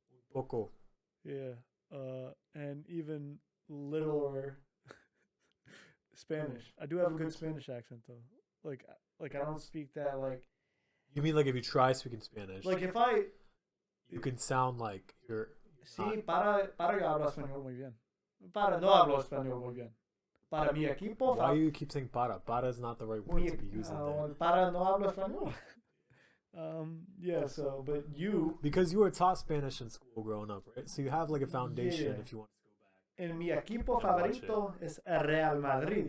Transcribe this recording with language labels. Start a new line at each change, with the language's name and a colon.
Spanish: Poco.
English: Yeah, and even littler Spanish. I do have a good Spanish accent though. Like I don't speak that like. You mean like if you try speaking Spanish, Like if I. you can sound like you're
Spanish: Sí, para yo hablo español muy bien. Para no hablo español muy bien. Para mi equipo.
English: Why do you keep saying para? Para is not the right word to be using there.
Spanish: Para no hablo español.
English: Yeah. So, but you. Because you were taught Spanish in school growing up, right? So you have like a foundation Yeah. if you want to go back.
Spanish: En mi equipo favorito es Real Madrid.